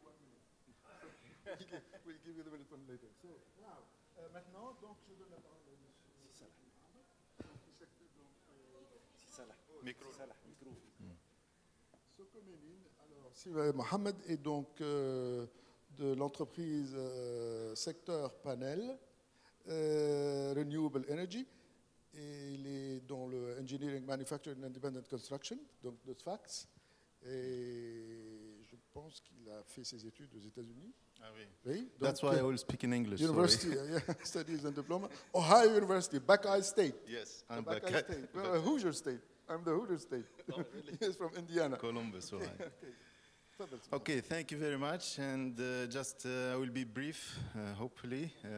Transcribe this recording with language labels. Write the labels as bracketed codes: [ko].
[en] We'll give you the minute one later. So, now, [fr] maintenant, donc, je donne la parole à M. Micro. Alors, Mohamed est donc de l'entreprise secteur panel, Renewable Energy, et il est dans le Engineering, Manufacturing and Independent Construction, donc de SFAX, et je pense qu'il a fait ses études aux États-Unis. Ah oui. Oui, donc, [en] That's why I will speak in English. University, Studies and Diploma, Ohio University, Buckeye State. Yes, I'm Buckeye Buckeye. State. Hoosier State. I'm the Hooter State. He's from Indiana. Columbus, all right. [ar] تفضل. [en] Okay, thank you very much. And I will be brief, hopefully.